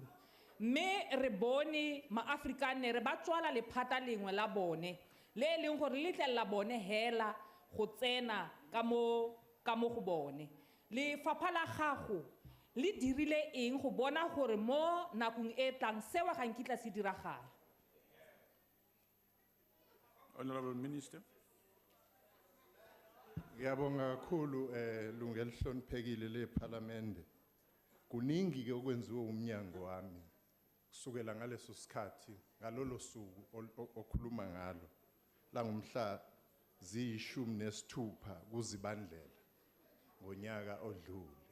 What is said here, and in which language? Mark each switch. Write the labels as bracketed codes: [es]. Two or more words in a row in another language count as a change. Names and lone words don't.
[tn] Me re bone maafrikanere ba tswala lephata lengwe la bone le leng gore le tlela bone hela go tsena ka mo go bone. Lefapha la gago le dirile eng go bona gore mo nakong e tlang sewa ga nkitla se diragala. [en] Honorable Minister. [zu] Ngiyabonga kakhulu lungelo hloniphekile leParliament. Kuningi ke okwenziwe umnyango wami kusukela ngaleso sikhathi ngalolo suku okhuluma ngalo la ngomhla zi-16 kuZibandlela ngonyaka odlule.